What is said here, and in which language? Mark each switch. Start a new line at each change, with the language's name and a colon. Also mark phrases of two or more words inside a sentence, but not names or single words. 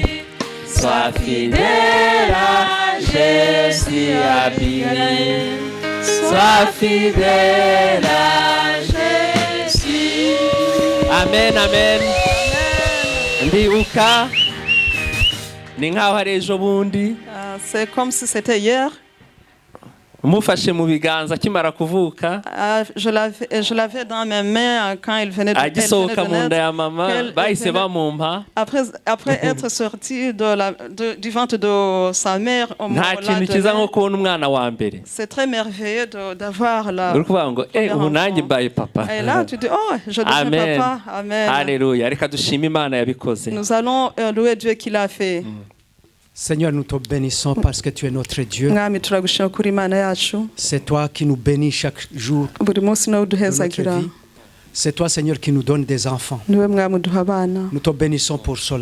French: Sois fidèle à Jésus, Abigail. Sois fidèle à Jésus. Amen, amen.
Kinyarwanda: Ndibuka ni nkaho ari ejo bundi.
French: C'est comme si c'était hier.
Kinyarwanda: Mufashe mu biganza akimara kuvuka.
French: Je l'avais dans mes mains quand il venait de
Kinyarwanda: agisohoka mu nda ya mama bahise bamumpa.
French: Après être sorti du ventre de sa mère,
Kinyarwanda: nta kintu kiza nko kubona umwana wa mbere.
French: C'est très merveilleux d'avoir la.
Kinyarwanda: Uri kuvuga ngo ubu nanjye mbaye papa.
French: Et là tu dis oh je deviens papa. Amen. Alléluia.
Kinyarwanda: Reka dushime Imana yabikoze.
French: Nous allons louer Dieu qui l'a fait. Seigneur, nous te bénissons parce que tu es notre Dieu. C'est toi qui nous bénis chaque jour de notre vie. C'est toi, Seigneur, qui nous donne des enfants. Nous te bénissons pour cela.